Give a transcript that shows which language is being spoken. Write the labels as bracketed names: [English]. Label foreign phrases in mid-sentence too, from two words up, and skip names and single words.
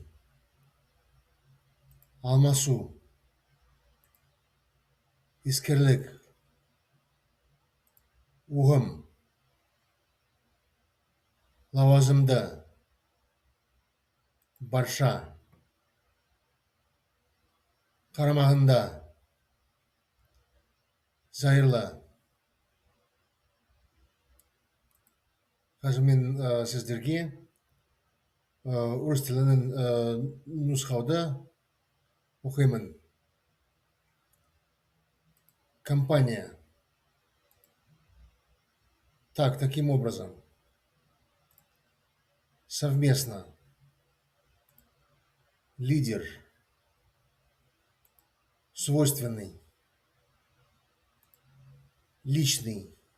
[Kazakh] алмасу, іскерлік, ұғым, лауазымды, барша, қарамағында, зайырлы. Қазір мен сіздерге орыс тілінің нұсқауды оқимын. [Russian] Компания. Так, таким образом. Совместно. Лидер. Свойственный. Личный.